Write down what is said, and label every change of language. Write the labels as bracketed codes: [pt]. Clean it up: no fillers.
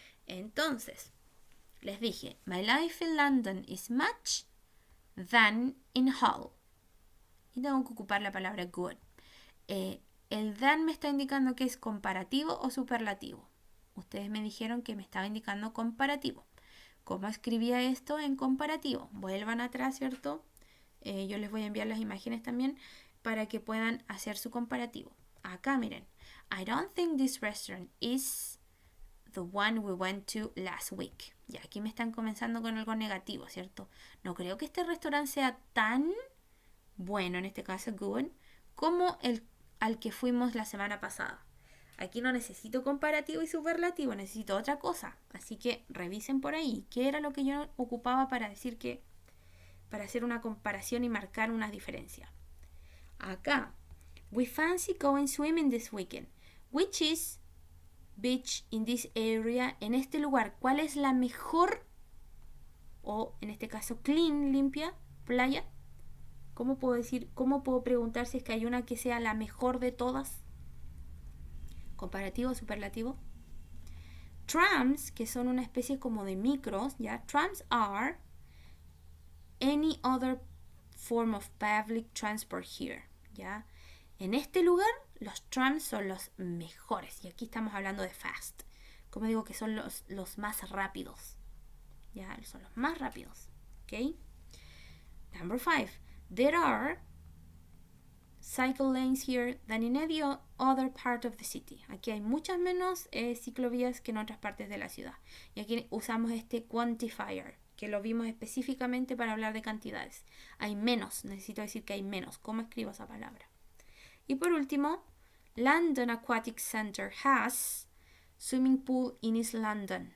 [en] Entonces, les dije, my life in London is much than in Hull. [es] Y tengo que ocupar la palabra good. El than me está indicando que es comparativo o superlativo. Ustedes me dijeron que me estaba indicando comparativo. ¿Cómo escribía esto en comparativo? Vuelvan atrás, ¿cierto? Yo les voy a enviar las imágenes también para que puedan hacer su comparativo. Acá miren. [en] I don't think this restaurant is the one we went to last week. [es] Ya aquí me están comenzando con algo negativo, ¿cierto? No creo que este restaurante sea tan bueno, en este caso good, como el al que fuimos la semana pasada. Aquí no necesito comparativo y superlativo, necesito otra cosa. Así que revisen por ahí qué era lo que yo ocupaba para decir que, para hacer una comparación y marcar una diferencia. [en] Acá, we fancy going swimming this weekend. Which is beach in this area? [es] En este lugar, ¿cuál es la mejor, o en este caso clean, limpia, playa? ¿Cómo puedo decir, cómo puedo preguntar si es que hay una que sea la mejor de todas? Comparativo, superlativo. Trams, que son una especie como de micros, ¿ya? [en] Trams are any other form of public transport here, ¿ya? [es] En este lugar, los trams son los mejores. Y aquí estamos hablando de fast. Como digo, que son los más rápidos. ¿Ya? Son los más rápidos. ¿Ok? Number 5. [en] There are cycle lanes here than in any other part of the city. [es] Aquí hay muchas menos ciclovías que en otras partes de la ciudad. Y aquí usamos este quantifier, que lo vimos específicamente para hablar de cantidades. Hay menos, necesito decir que hay menos. ¿Cómo escribo esa palabra? Y por último, London Aquatic Center has swimming pool in East London.